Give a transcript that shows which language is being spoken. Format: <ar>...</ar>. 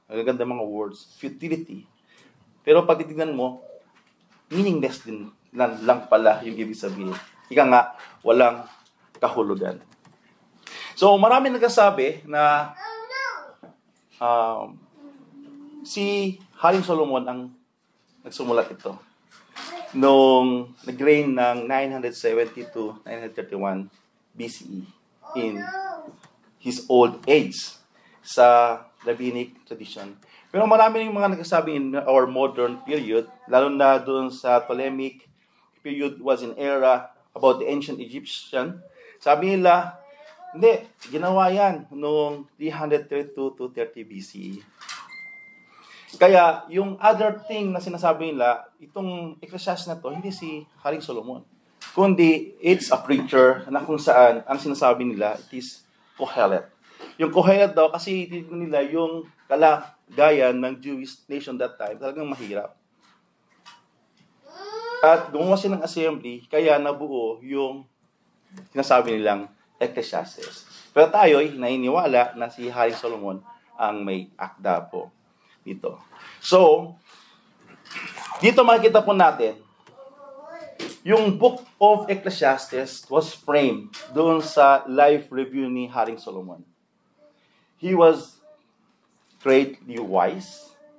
<tl>Ang ganda mga words, futility. Pero pag titignan mo, meaningless din lang pala yung ibig sabihin. Ika nga, walang kahulugan. So, marami nagsasabi na si Haring Solomon ang nagsumulat ito. Nung nag-reign ng</tl> <en>970 to 931 BCE in his old age sa rabbinic tradition.</en> <tl>Pero marami rin mga nagsasabi</tl> <en>in our modern period,</en> <tl>lalo na doon sa</tl> <en>Ptolemaic period was an era about the ancient Egyptian.</en> <tl>Sabi nila, hindi, ginawa yan noong 332 to 30 BCE. Kaya, yung other thing na sinasabi nila, itong Ecclesiastes na to, hindi si Haring Solomon. Kundi,</tl> <en>it's a preacher</en> <tl>na kung saan, ang sinasabi nila,</tl> <en>it is Kohelet.</en> <tl>Yung Kohelet daw, kasi titignan nila yung kalagayan ng</tl> <en>Jewish nation that time,</en> <tl>talagang mahirap. At gumawa siya ng assembly, kaya nabuo yung sinasabi nilang Ecclesiastes. Pero tayo'y naniniwala na si Haring Solomon ang may akda po dito.</tl> <en>So,</en> <tl>dito makikita po natin, yung</tl> <en>Book of Ecclesiastes was framed</en> <tl>doon sa</tl> <en>life review ni Haring Solomon. He was greatly wise</en>